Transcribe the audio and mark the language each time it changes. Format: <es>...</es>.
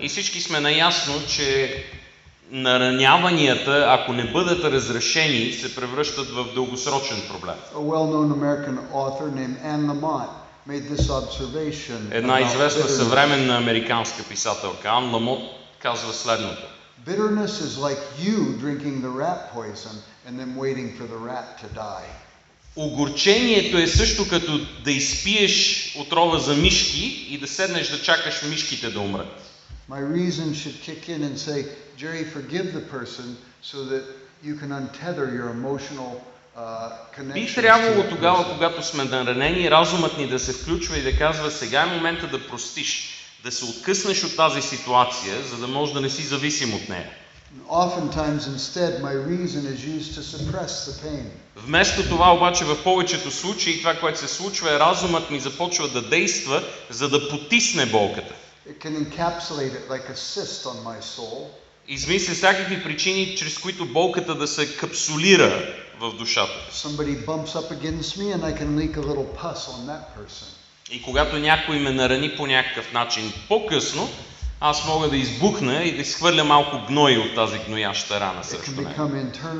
<bg>И всички сме наясно, че нараняванията, ако не бъдат разрешени, се превръщат в дългосрочен проблем.</bg> <en>A well-known American author named Anne Lamott made this observation.</en> <bg>Една известна съвременна американска писателка Ан Ламот казва следното:</bg> <en>Bitterness is like you drinking the rat poison and then waiting for the rat to die.</en> <bg>Огорчението е също като да изпиеш отрова за мишки и да седнеш да чакаш мишките да умрат.</bg> <en>My reason should kick in and say, Jerry, forgive the person so that you can untether your emotional connection.</en> <bg>Би трябвало тогава, когато сме наранени, разумът ни да се включва и да казва: сега е момента да простиш, да се откъснеш от тази ситуация, за да можеш да не си зависим от нея.</bg> <en>Oftentimes instead my reason is used to suppress the pain.</en> <bg>Вместо това обаче в повечето случаи това, което се случва, е разумът ми започва да действа, за да потисне болката.</bg> <en>It can encapsulate it like a cyst on my soul.</en> <bg>Измисля всякакви причини, чрез които болката да се капсулира в душата.</bg> <en>Somebody bumps up against me and I can leak a little pus on that person.</en> <bg>И когато някой ме нарани по някакъв начин по-късно, аз мога да избухна и да изхвърля малко гной от тази гнояща рана срещу мен.</bg>